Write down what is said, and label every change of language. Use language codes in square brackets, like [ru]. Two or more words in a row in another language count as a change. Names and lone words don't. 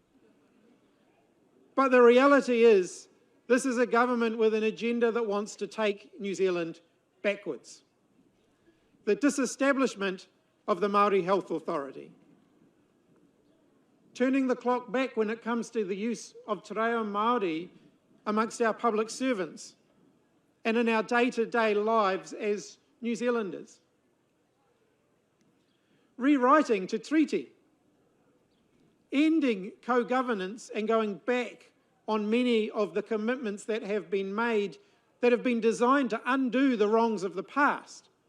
[en] But the reality is, this is a government with an agenda that wants to take New Zealand backwards. The disestablishment of the Māori Health Authority. Turning the clock back when it comes to the use of [mi] te reo Māori [en] amongst our public servants and in our day-to-day lives as New Zealanders. Rewriting te treaty. Ending co-governance and going back on many of the commitments that have been made that have been designed to undo the wrongs of the past.